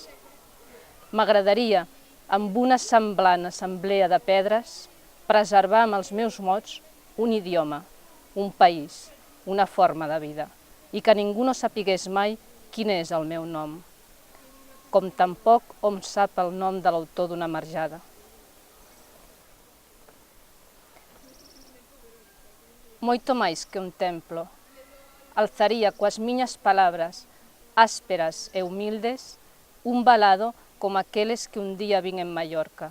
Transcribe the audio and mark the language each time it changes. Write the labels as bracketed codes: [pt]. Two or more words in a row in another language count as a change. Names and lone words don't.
[ca] M'agradaria, amb una semblant assemblea de pedres, preservar amb els meus mots un idioma, un país, una forma de vida, i que ningú no sapigués mai quin és el meu nom, com tampoc hom sap el nom de l'autor d'una marjada. [gl] Moito máis que un templo, alzaría coas miñas palabras, ásperas e humildes, un balado como aqueles que un día vin en Mallorca.